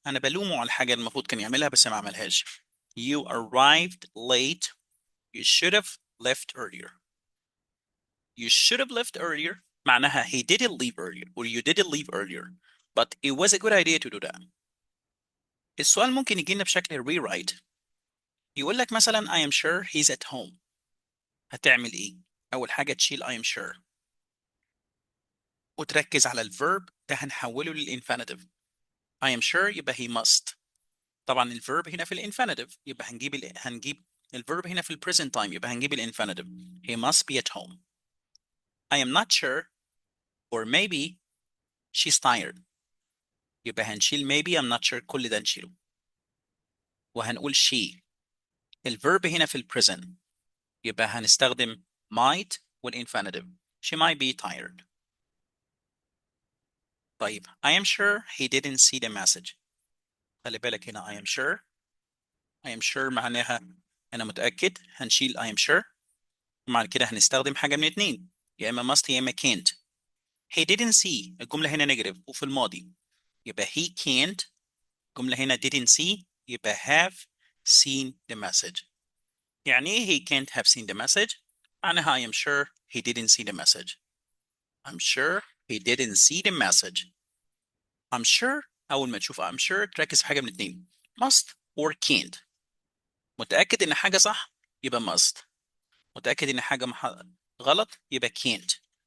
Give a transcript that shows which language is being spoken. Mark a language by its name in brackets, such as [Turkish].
[Arabic] أنا بلومه على الحاجة المفروض كان يعملها بس ما عملهاش. [English] You arrived late. You should have left earlier. You should have left earlier. [Arabic] معناها [English] he didn't leave earlier or you didn't leave earlier. But it was a good idea to do that. [Arabic] السؤال ممكن يجينا بشكل rewrite. يقول لك مثلا [English] I am sure he's at home. [Arabic] هتعمل إيه؟ أول حاجة تشيل I am sure. وتركز على الفيرب ده هنحوله للإنفينيتيف. [English] I am sure [Arabic] يبقى [English] he must. [Arabic] طبعا الفيرب هنا في الإنفينيتيف يبقى هنجيب الفيرب هنا في البريزنت تايم يبقى هنجيب الإنفينيتيف. [English] He must be at home. I am not sure or maybe she's tired. [Arabic] يبقى هنشيل [English] maybe I'm not sure [Arabic] كل ده نشيله. وهنقول she. الفيرب هنا في البريزنت يبقى هنستخدم might والإنفينيتيف. [English] She might be tired. طيب I am sure he didn't see the message. [Arabic] خلي بالك هنا [English] I am sure. I am sure [Arabic] معناها أنا متأكد. هنشيل [English] I am sure. [Arabic] ومع كده هنستخدم حاجة من اتنين يا إما must يا إما can't. He didn't see الجملة هنا نيجاتيف وفي الماضي يبقى he can't. الجملة هنا [English] didn't see يبقى have seen the message. [Arabic] يعني إيه [English] he can't have seen the message؟ معناها I am sure he didn't see the message. I'm sure he didn't see the message. [Arabic] I'm sure أول ما تشوف I'm sure تركز في حاجة من اتنين [English] must or can't. [Arabic] متأكد إن حاجة صح يبقى must. متأكد إن حاجة غلط يبقى can't.